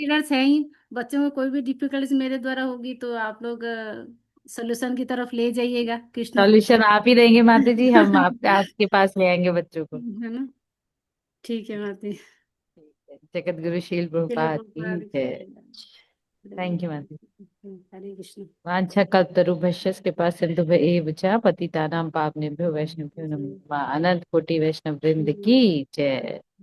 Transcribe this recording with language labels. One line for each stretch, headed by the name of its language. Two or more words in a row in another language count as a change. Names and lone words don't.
Hindi: लीडर्स हैं ही, बच्चों में कोई भी डिफिकल्टी मेरे द्वारा होगी तो आप लोग सोल्यूशन की तरफ ले जाइएगा कृष्णा। सॉल्यूशन आप ही देंगे माता जी, हम आपके पास ले आएंगे बच्चों को। है ना। ठीक है माता जी। ठीक है। जगत गुरु शील चलिए प्रभुपाद की प्रभुपाद जय। की
English: thank you
Hindi: माता जी। जय। हरे कृष्ण।
Sanskrit: वाञ्छा कल्पतरुभ्यश्च कृपा सिन्धुभ्य एव च पतितानां पावनेभ्यो वैष्णवेभ्यो नमो नमः।
Hindi: अनंत कोटि वैष्णव वृंद की जय।